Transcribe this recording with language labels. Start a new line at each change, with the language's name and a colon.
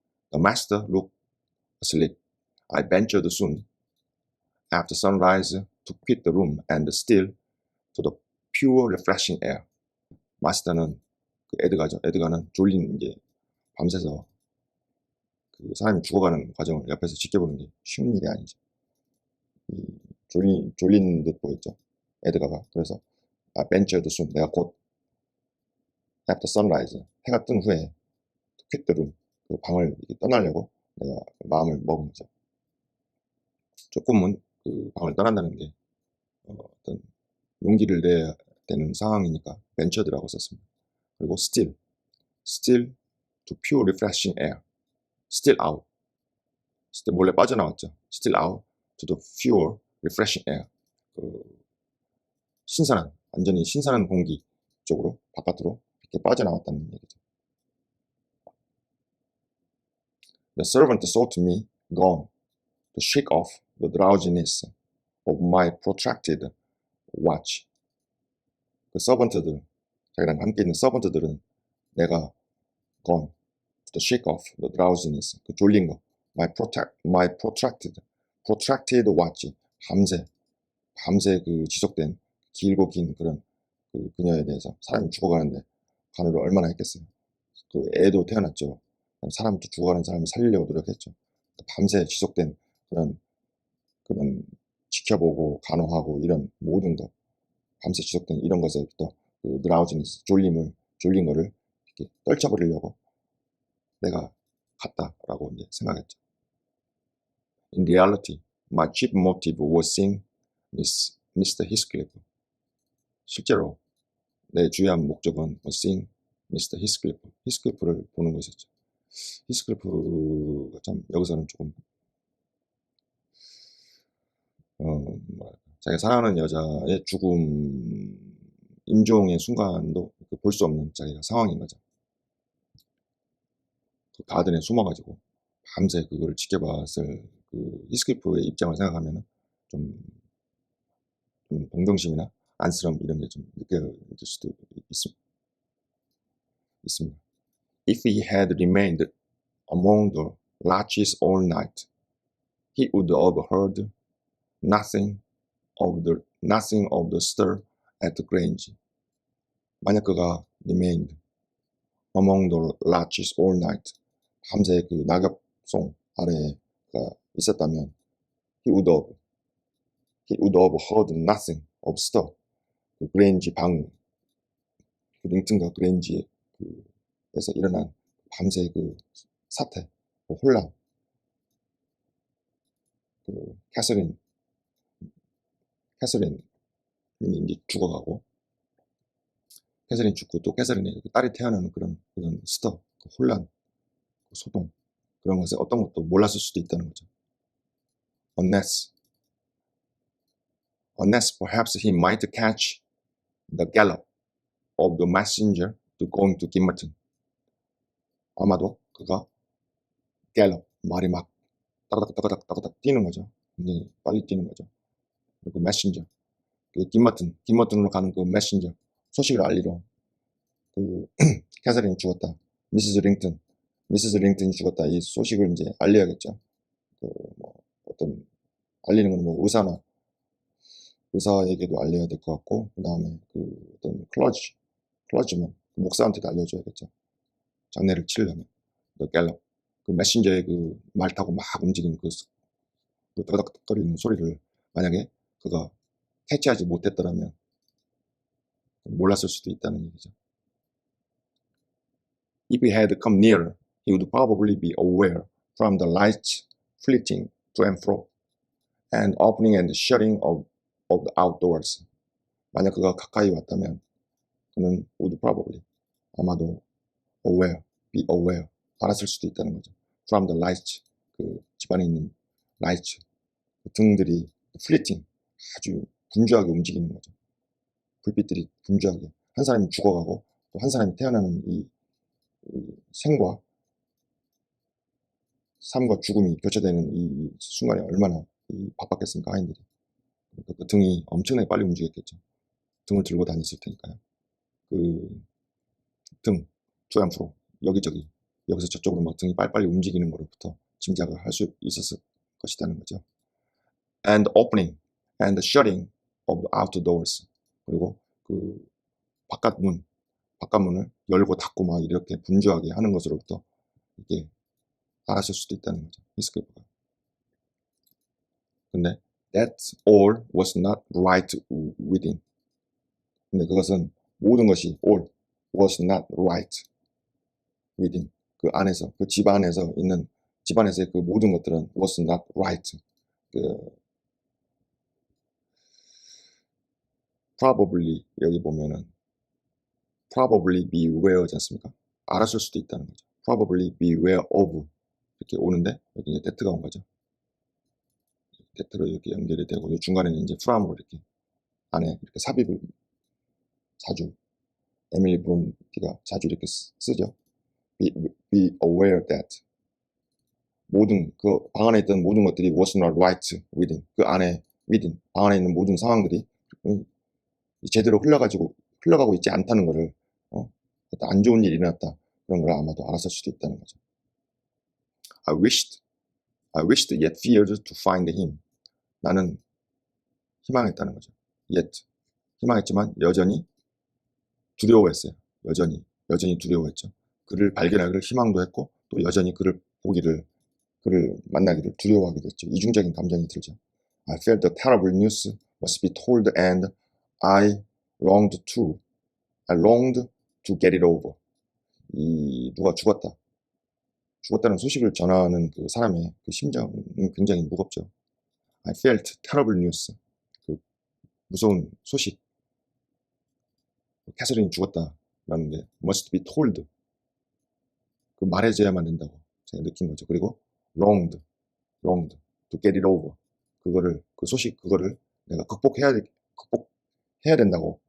English: The master looked asleep. I ventured soon after sunrise to quit the room and steal to the pure refreshing air.
Korean: 마스터는 그 에드가는 졸린 이제 밤새서 그 사람이 죽어가는 과정을 옆에서 지켜보는 게 쉬운 일이 아니죠. 졸린 듯 보였죠, 에드가가. 그래서
English: ventured soon,
Korean: 내가 곧
English: after sunrise,
Korean: 해가 뜬 후에
English: quit the room,
Korean: 그 방을 떠나려고 내가 마음을 먹은 거죠. 조금은 그 방을 떠난다는 게 어떤 용기를 내야 되는 상황이니까 ventured라고 썼습니다. 그리고
English: still to pure refreshing air, still out,
Korean: 몰래 빠져나왔죠.
English: still out to the pure refreshing air,
Korean: 그 완전히 신선한 공기 쪽으로, 바깥으로 이렇게 빠져나왔다는 얘기죠.
English: The servant sought me gone to shake off the drowsiness of my protracted watch.
Korean: 그 서번트들, 자기랑 함께 있는 서번트들은 내가
English: gone to shake off the drowsiness,
Korean: 그 졸린 거,
English: my protracted watch,
Korean: 밤새 그 지속된 길고 긴 그런 그녀에 대해서, 사람이 죽어가는데 간호를 얼마나 했겠어요. 그 애도 태어났죠. 사람도 죽어가는 사람을 살리려고 노력했죠. 밤새 지속된 그런 지켜보고 간호하고 이런 모든 것, 밤새 지속된 이런 것에부터 그 드라우지니스, 졸린 거를 이렇게 떨쳐버리려고 내가 갔다라고 이제 생각했죠.
English: In reality, my chief motive was seeing Mr. Heathcliff.
Korean: 실제로 내 주요한 목적은
English: seeing Mr.
Korean: 히스클리프를 보는 것이었죠. 히스클리프가 참 여기서는 조금 자기가 사랑하는 여자의 죽음, 임종의 순간도 볼 수 없는 자기가 상황인 거죠. 그 가든에 숨어가지고 밤새 그걸 지켜봤을 그 히스클리프의 입장을 생각하면 좀 동정심이나 안쓰러움, 이런 게 좀 느껴질 수도 있습니다.
English: If he had remained among the larches all night, he would have heard nothing of the stir at the Grange.
Korean: 만약 그가
English: remained among the larches all night,
Korean: 밤새 그 낙엽송 아래에 있었다면,
English: he would have heard nothing of stir,
Korean: 그 그레인지 방 그 링튼과 그레인지에 에서 일어난 밤새 그 사태, 그 혼란, 그 캐서린이 이제 죽어가고, 캐서린 죽고 또 캐서린의 딸이 태어나는 그런 스터, 그 혼란, 그 소동, 그런 것에 어떤 것도 몰랐을 수도 있다는 거죠.
English: Unless perhaps he might catch the gallop of the messenger to going to Gimmerton.
Korean: 아마도 그가 gallop, 말이 막 따가닥 뛰는 거죠. 굉장히 빨리 뛰는 거죠. 그리고 messenger, 그 김머튼으로 가는 그 messenger, 소식을 알리러 그 캐서린이 죽었다. 미시스 링튼이 죽었다. 이 소식을 이제 알려야겠죠. 뭐 어떤 알리는 건 뭐 의사에게도 알려야 될 것 같고, 그 다음에 그 어떤 클러지면 목사한테도 알려줘야겠죠. 장례를 치려면 그 갤럽, 그 메신저의 그 말 타고 막 움직이는 그 떠닥떠닥거리는 소리를 만약에 그가 캐치하지 못했더라면 몰랐을 수도 있다는 얘기죠.
English: If he had come nearer, he would probably be aware from the lights flitting to and fro, and opening and shutting of the outdoors.
Korean: 만약 그가 가까이 왔다면 그는
English: would probably,
Korean: 아마도
English: be aware,
Korean: 알았을 수도 있다는 거죠.
English: From the lights,
Korean: 그 집안에 있는 lights, 그 등들이 flitting, 아주 분주하게 움직이는 거죠. 불빛들이 분주하게. 한 사람이 죽어가고 또 한 사람이 태어나는 이 삶과 죽음이 교차되는 이 순간이 얼마나 바빴겠습니까, 하인들이. 그러니까 그 등이 엄청나게 빨리 움직였겠죠. 등을 들고 다녔을 테니까요. 그 등,
English: to and fro,
Korean: 여기저기, 여기서 저쪽으로 막 등이 빨리빨리 움직이는 것부터 짐작을 할 수 있었을 것이라는 거죠.
English: And opening and shutting of the outdoors.
Korean: 그리고 그 바깥문을 열고 닫고 막 이렇게 분주하게 하는 것으로부터 이게 알았을 수도 있다는 거죠. 히스클리프가. 근데
English: that all was not right within.
Korean: 근데 그것은 모든 것이
English: all was not right within.
Korean: 그 안에서, 그 집안에서의 그 모든 것들은
English: was not right.
Korean: probably 여기 보면은
English: probably beware
Korean: 지 않습니까? 알았을 수도 있다는 거죠.
English: probably beware of
Korean: 이렇게 오는데 여기 이제 that가 온 거죠. that로 이렇게 연결이 되고 이 중간에는 이제 from으로 이렇게 안에 이렇게 삽입을 자주 에밀리 브론티가 자주 이렇게 쓰죠.
English: be aware that
Korean: 모든 그 방 안에 있던 모든 것들이
English: was not right within.
Korean: 그 안에 within 방 안에 있는 모든 상황들이 제대로 흘러가고 있지 않다는 것을 어떤 안 좋은 일이 일어났다 그런 걸 아마도 알았을 수도 있다는 거죠.
English: I wished yet feared to find him.
Korean: 나는 희망했다는 거죠. yet 희망했지만 여전히 두려워했어요. 여전히 두려워했죠. 그를 발견하기를 희망도 했고 또 여전히 그를 만나기를 두려워하게 됐죠. 이중적인 감정이 들죠.
English: I felt the terrible news must be told and I longed to get it over.
Korean: 누가 죽었다는 소식을 전하는 그 사람의 그 심정은 굉장히 무겁죠.
English: I felt terrible news.
Korean: 그 무서운 소식. 캐서린이 죽었다라는 게
English: must be told.
Korean: 그 말해줘야만 된다고 제가 느낀 거죠. 그리고
English: longed to get it over.
Korean: 그거를 내가 극복해야 된다고.